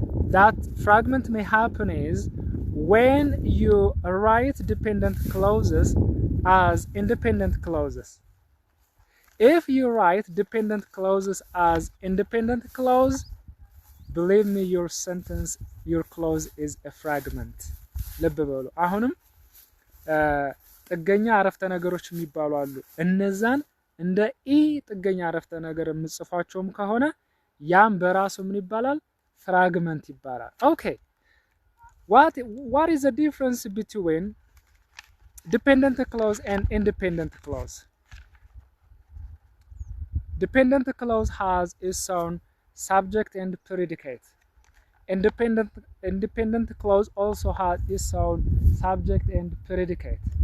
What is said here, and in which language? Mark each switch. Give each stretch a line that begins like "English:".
English: that fragment may happen is when you write dependent clauses as independent clauses. If you write dependent clauses as independent clause, believe me, your sentence, your clause is a fragment.
Amharic: ልብ በሉ። አሁንም ጥገኛ አረፍተ ነገሮች የሚባሉ አሉ። እነዛን እንደ ኢ ጥገኛ አረፍተ ነገር የምጽፏቸውም ከሆነ ያም በራሱ ምን ይባላል? ፍራግመንት ይባላል። Okay.
English: What is the difference between dependent clause and independent clause? Dependent clause has its own subject and predicate. Independent clause also has its own subject and predicate.